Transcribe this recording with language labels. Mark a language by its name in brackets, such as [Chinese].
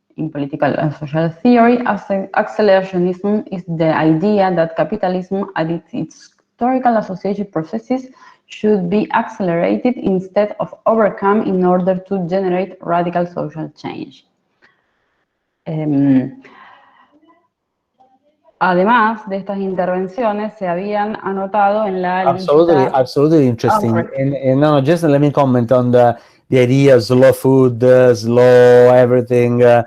[English] In political and social theory, accelerationism is the idea that capitalism and its historical associated processes should be accelerated instead of overcome in order to generate radical social change. [Spanish] Además de estas intervenciones, se habían anotado en la lista... [English] Absolutely interesting. And no, just let me comment on the idea of slow food, slow everything.